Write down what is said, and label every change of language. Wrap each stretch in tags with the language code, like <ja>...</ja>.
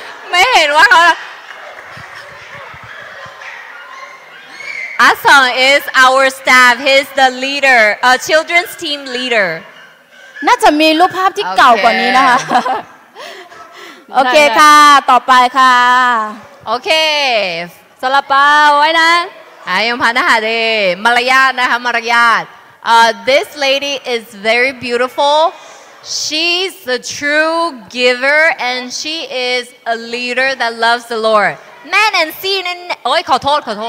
<th>ไม่เห็นว่าเขา</th> <en>Asong is our staff. He's the leader, children's team leader.</en> <th>น่าจะมีรูปภาพที่เก่ากว่านี้นะคะโอเคค่ะต่อไปค่ะ โอเค ซาลาเปาไว้นะ ยังผ่านนะคะเดมารยาทนะคะมารยาท</th> <en>this lady is very beautiful she's the true giver and she is a leader that loves the Lord</en> <th>แม่แนนซี่นั่นโอ้ยขอโทษ</th>